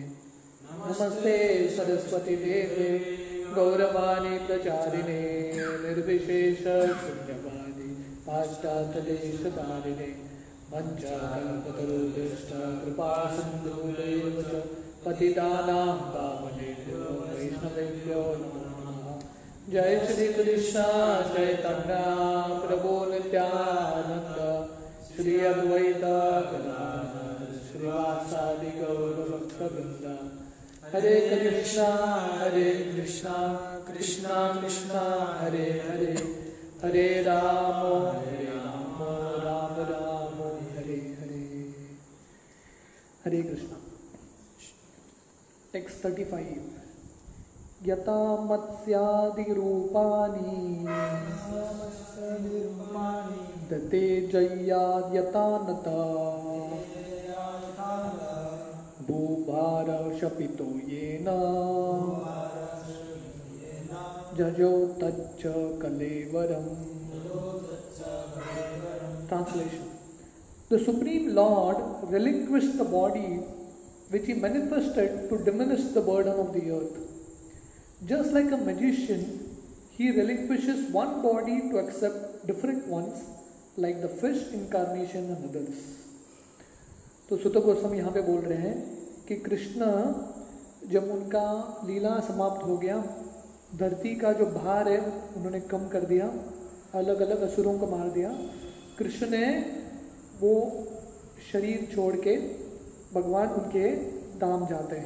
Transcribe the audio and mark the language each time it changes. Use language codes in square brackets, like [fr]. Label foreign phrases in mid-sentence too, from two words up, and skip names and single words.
[sa] नमस्ते सरस्वती देवे गौरवाणी प्रचारिणे निर्विशेष शून्यवादी पाश्चात्यदेशधारिणे वंचाकल्पतरुभ्यश्च कृपा सिन्धुभ्येव च पतितानां पावनेभ्यो वैष्णवेभ्यो नमो नमः। जय श्री कृष्ण चैतन्य प्रभु नित्यानंद श्री अद्वैत गदाधर श्रीवासादि गौर भक्तवृंद। हरे कृष्णा कृष्णा कृष्णा हरे हरे, हरे राम राम राम हरे हरे। हरे कृष्णा। टेक्स्ट 35। यथा मत्स्यादिरूपाणि दते जय्याद्यथा नता भूभार शपितो येन जजो तच्च कलेवरम्। [en] Translation. The Supreme Lord relinquished the body which he manifested to diminish the burden of the earth. Just like a magician, he relinquishes one body to accept different ones, like the fish incarnation and others. [hi] तो सुत गोस्वामी यहाँ पे बोल रहे हैं कि कृष्ण जब उनका लीला समाप्त हो गया, धरती का जो भार है उन्होंने कम कर दिया, अलग अलग असुरों को मार दिया, कृष्ण ने वो शरीर छोड़ के भगवान उनके धाम जाते हैं।